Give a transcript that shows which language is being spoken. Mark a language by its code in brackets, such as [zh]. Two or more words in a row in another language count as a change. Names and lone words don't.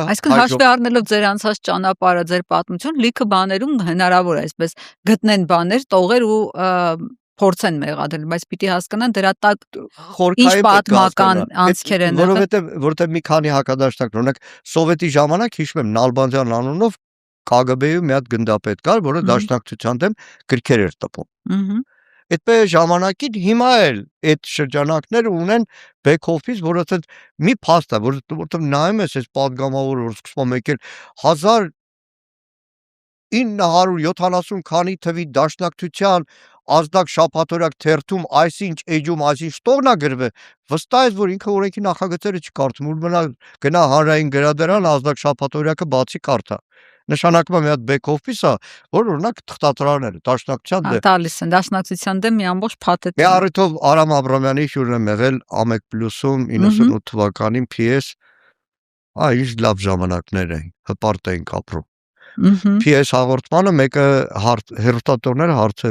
[hy] այսինքն հաշվի առնելով ձեր անցած ճանապարհը, ձեր պատմություն, լիքը բաներում հնարավոր է այսպես գտնեն բաներ, տողեր ու փորձեն մեղադրել, բայց պիտի հասկանան դրա տակ ինչ պատմական անցքեր են եղել, որովհետև մի քանի հակադաշնակ, օրինակ սովետի ժամանակ հիշում եմ Նալբանդյան անունով KGB-ում մի հատ գնդապետ կար, որը դաշնակցության դեմ գրքեր էր տպում։ Այդպես ժամանակին հիմա էլ այդ շրջանակները ունեն [en] back office, [hy] որը ասած մի փաստ է, որտեղ նայում ես այս падգամավորը, որ սկսում է եկել 1970 քանի թվի դաշնակցության ազդակ շաբաթօրյակ թերթում այսինչ էջում այսինչ տողնա գրվել, վստահ ես, որ ինքը օրենքի նախագծերը չկարդում, որ գնա հանրային գրադարան ազդակ շաբաթօրյակը բացի կարդա։ նշանակում է մի հատ [en] back office- [hy] ա, որ օրինակ թղթադրողները դաշնակցության դեմ տալիս են դաշնակցության դեմ մի ամբողջ փաթեթ։ Մի առիթով Արամ Աբրամյանի հյուրն եմ եղել Ամեկ+-ում 98 թվականին PS, ինչ լավ ժամանակներ էին, հպարտ էինք ապրում։ PS հաղորդմանը մեկը հեռուստատորները հարցեր